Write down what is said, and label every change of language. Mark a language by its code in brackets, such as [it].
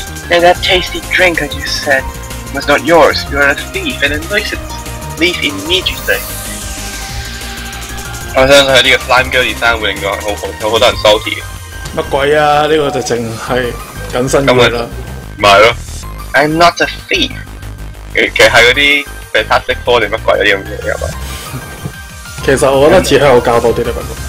[en] And that tasty drink I just said was not yours. You are a thief and a nuisance. Leave immediately. [yue] 我相信呢個 slime girl design 會令到好多人 salty 嘅。乜鬼啊？呢個就淨係緊身嘅啦。唔係咯 [en] ，I'm not a thief。 [yue] 其實係嗰啲 fantastic four 定乜鬼嗰啲咁嘅嘢嘛。其實我覺得似香口膠多啲咧，不過